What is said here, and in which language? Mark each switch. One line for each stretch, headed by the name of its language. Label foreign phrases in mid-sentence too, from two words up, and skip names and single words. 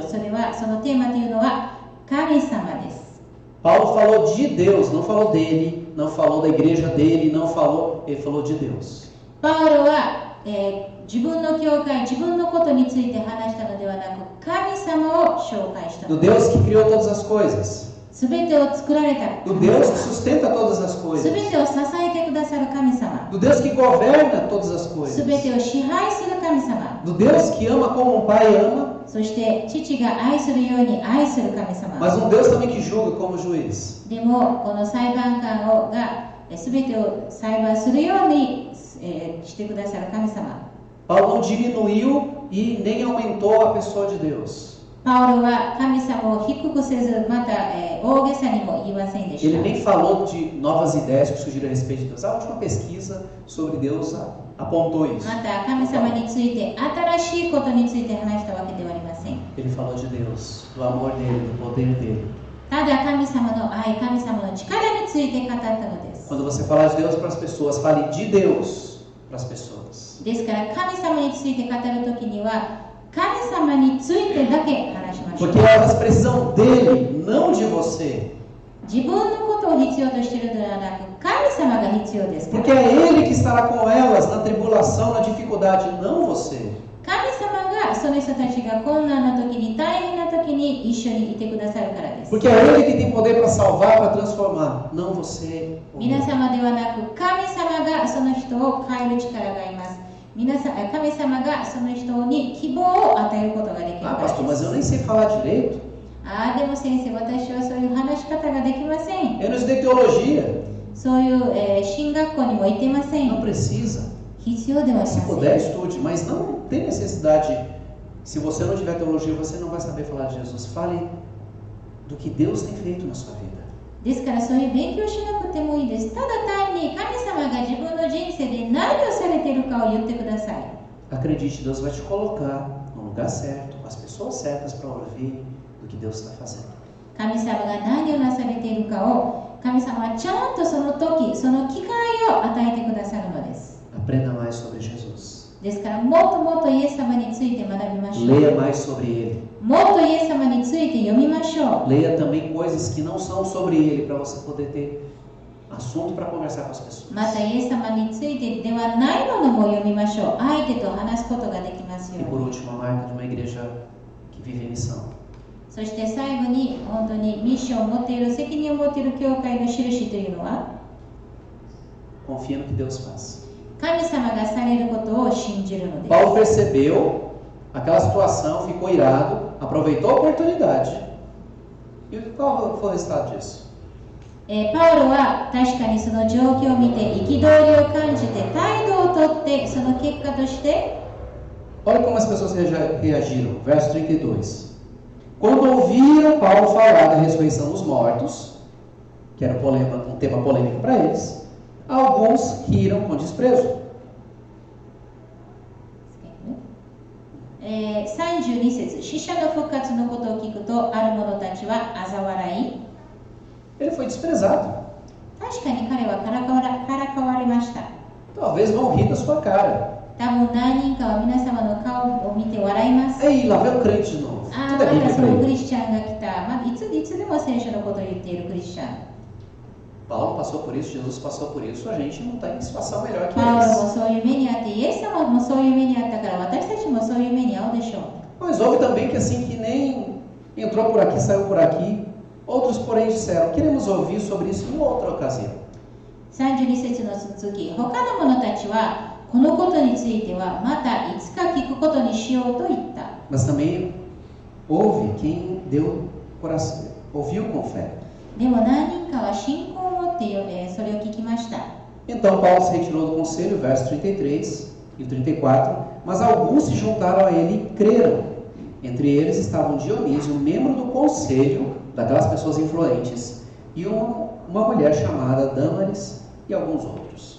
Japanese: それは、そのテーマというのは神様です。
Portuguese: Paulo falou de Deus, não falou dele, não falou da igreja dele, não falou, ele falou de Deus.
Japanese: パウロは、自分の教会、自分のことについて話したのではなく、神様を紹介した
Portuguese: Do
Japanese: のです。
Portuguese: Deus que criou todas as coisas.
Japanese: すべてを作られた
Portuguese: Do
Japanese: 神
Portuguese: Deus que
Japanese: 様。
Portuguese: sustenta todas as
Japanese: す
Portuguese: coisas.
Japanese: べてを支えてくださる神様。
Portuguese: Do Deus que governa todas as
Japanese: す
Portuguese: coisas.
Japanese: べてを支配する神様。
Portuguese: Do Deus que ama como um pai ama,
Japanese: そして父が愛するように愛する神様。
Portuguese: mas um Deus também que julga como juiz.
Japanese: でもこの裁判官が全てを裁判するように、してくださる神様。
Portuguese: Paulo não diminuiu e nem aumentou a pessoa de Deus.
Japanese: パウロは神様を低くせず、また、大げさにも言いませんでし
Portuguese: Ele
Japanese: た。
Portuguese: nem falou de novas ideias que surgiram a respeito de Deus. A última pesquisa sobre Deus apontou isso.
Japanese: また神様について新しいことについて話したわけではありません。
Portuguese: Ele falou de Deus, do amor dele, do poder dele.
Japanese: ただ神様の愛、神様の力について語ったのです。
Portuguese: Quando você falar de Deus para as pessoas, fale de Deus para as pessoas.
Japanese: ですから神様について語るときには神様についてだけ話しましょう。
Portuguese: Porque elas precisam dele, não de você.
Japanese: 自分のことを必要としているのではなく、神様が必要ですから。
Portuguese: Porque é ele que estará com elas na tribulação, na dificuldade, não você.
Japanese: 神様がその人たちが困難な時に、大変な時に一緒にいてくださるからです。
Portuguese: Porque é ele que tem poder para salvar, para transformar, não você.
Japanese: 皆様ではなく、神様がその人を変える力がいます。神様がその人に希望を与えることができるか Ah, ら
Portuguese: pastor,
Japanese: で
Portuguese: mas eu
Japanese: す。
Portuguese: nem sei falar direito.
Japanese: ああ、でも先生、私はそういう話し方ができません。
Portuguese: Eu não estudei teologia.
Japanese: そういう、進学校にも行ってませ
Portuguese: Não
Japanese: ん。
Portuguese: precisa.
Japanese: 必要ではあり
Portuguese: Se
Japanese: ませ
Portuguese: puder,
Japanese: ん。
Portuguese: estude, mas não tem necessidade. Se você não tiver teologia, você não vai saber falar de Jesus. Fale do que Deus tem feito na sua vida.
Japanese: ですからそういう勉強しなくてもいいです。ただ単に神様が自分の人生で何をされているかを言ってください。
Portuguese: Acredite, Deus vai te colocar no lugar certo, com as pessoas certas para ouvir do que Deus está fazendo.
Japanese: 神様が何をなされているかを神様はちゃんとその時、その機会を与えてくださるのです。
Portuguese: Aprenda mais sobre Jesus.
Japanese: ですからもっともっとイエス様について学びましょう。
Portuguese: Leia mais sobre Ele.
Japanese: もっとイエス様について読みましょう。
Portuguese: Leia também coisas que não são sobre Ele, para você poder ter assunto para conversar com as pessoas.
Japanese: またイエス様についてではないものも読みましょう。相手と話すことができますよ
Portuguese: E
Japanese: う
Portuguese: por
Japanese: に。
Portuguese: último, a marca de uma igreja que vive em missão.
Japanese: そして最後に本当にミッションを持っている、責任を持っている教会の印というのは、
Portuguese: Confia no que Deus faz.
Japanese: 神様がされることを信じるのです。
Portuguese: Paulo percebeu aquela situação, ficou irado, aproveitou a oportunidade. E qual foi o resultado disso?
Japanese: パウロは確かにその状況を見て憤りを感じて態度をとって、その結果として
Portuguese: Olha como as pessoas reagiram. Verso 32. Quando ouviram Paulo falar da ressurreição dos mortos, que era um tema polêmico para eles, alguns riram com desprezo.
Japanese: 32 節、死者の復活のことを聞くと、ある者たちは嘲笑い、
Portuguese: Ele foi desprezado.
Japanese: 確かに彼はからかわれました。
Portuguese: Talvez vão rir da sua cara.
Japanese: 多分何人かは皆様の顔を見て笑います。
Portuguese: Ei, lá vem o crente de novo.
Japanese: ああ、
Portuguese: Tudo
Japanese: ま
Portuguese: é
Japanese: た
Portuguese: Bíblia
Japanese: そ
Portuguese: para
Japanese: のク
Portuguese: ele.
Japanese: リスチャンが来た。いつでも聖書のことを言っているクリスチャン。
Portuguese: Paulo passou por isso, Jesus passou por isso, a gente não está em situação melhor que
Japanese: パウロも
Portuguese: eles.
Japanese: そういう目にあって、イエス様もそういう目にあったから、私たちもそういう目に遭うでしょう。
Portuguese: Mas houve também que assim, que nem entrou por aqui, saiu por aqui. Outros, porém, disseram, queremos ouvir sobre isso em outra ocasião.
Japanese: 32 節の続き、他の者たちはこのことについてはまたいつか聞くことにしようと言った。
Portuguese: Mas também houve quem ouviu com fé.
Japanese: でも何人かは信仰を持ってそれを聞きました。
Portuguese: Então Paulo se retirou do conselho, verso 33, E o 34, mas alguns se juntaram a ele e creram. Entre eles estavam Dionísio, membro do conselho, daquelas pessoas influentes, e uma mulher chamada Dâmaris e alguns outros.